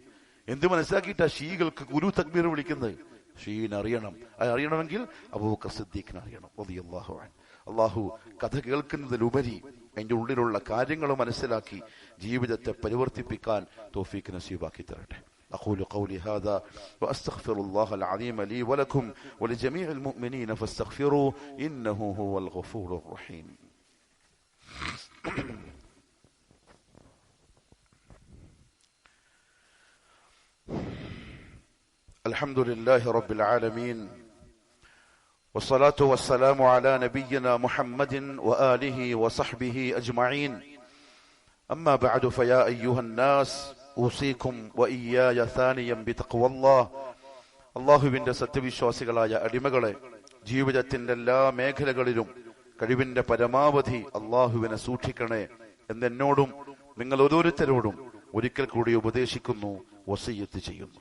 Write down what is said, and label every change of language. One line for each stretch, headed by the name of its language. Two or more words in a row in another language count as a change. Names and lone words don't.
Malayalam: എന്ത് മനസ്സിലാക്കിയിട്ടാ ഷീകൾക്ക് ഗുരു തക്ബീർ വിളിക്കുന്നത്? ഷീനെ അറിയണം. അത് അറിയണമെങ്കിൽ അബൂബക്കർ സിദ്ദീഖിനെ അറിയണം
Arabic: رضي الله عنه.
Malayalam: അള്ളാഹു കഥ കേൾക്കുന്നതിലുപരി അതിന്റെ ഉള്ളിലുള്ള കാര്യങ്ങൾ മനസ്സിലാക്കി ജീവിതത്തെ പരിവർത്തിപ്പിക്കാൻ തൗഫീഖ് നസീബാക്കി തരട്ടെ.
Arabic: أقول قولي هذا وأستغفر الله العظيم لي ولكم ولجميع المؤمنين فاستغفروه إنه هو الغفور الرحيم. الحمد لله رب العالمين والصلاة والسلام على نبينا محمد وآله وصحبه أجمعين. أما بعد فيا أيها الناس أوصيكم وإياي ثانيا بتقوى الله.
Malayalam: അല്ലാഹുവിന്റെ സത്യവിശ്വാസികളായ അടിമകളെ, ജീവിതത്തിന്റെ എല്ലാ മേഖലകളിലും കഴിവിന്റെ പരമാവധി അല്ലാഹുവിനെ സൂക്ഷിക്കണേ എന്നെന്നോടും നിങ്ങൾ ഓരോരുത്തരോടും ഒരിക്കൽ കൂടി ഉപദേശിക്കുന്നു, വസിയ്യത്ത് ചെയ്യുന്നു.